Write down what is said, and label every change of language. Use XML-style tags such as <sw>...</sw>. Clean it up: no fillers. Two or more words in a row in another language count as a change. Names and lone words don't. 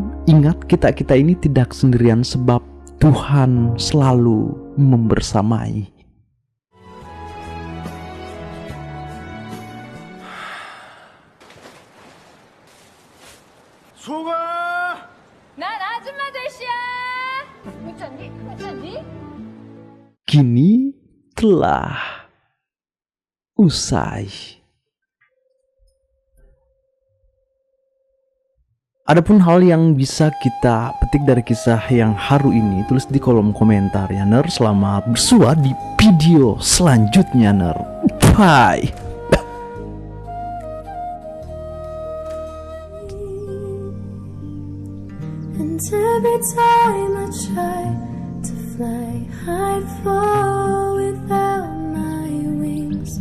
<id>Ingat, kita ini tidak sendirian sebab Tuhan selalu membersamai. 소가</id> <ko>난 아줌마 대시야. 미쳤니? 미쳤니?</ko> <id>Kini telah usai. Adapun hal yang bisa kita petik dari kisah yang haru ini, tulis di kolom komentar ya Ner. Selamat bersua di video selanjutnya Ner. Bye.</id> <en>And every time I try to fly, I fall without my wings.</en>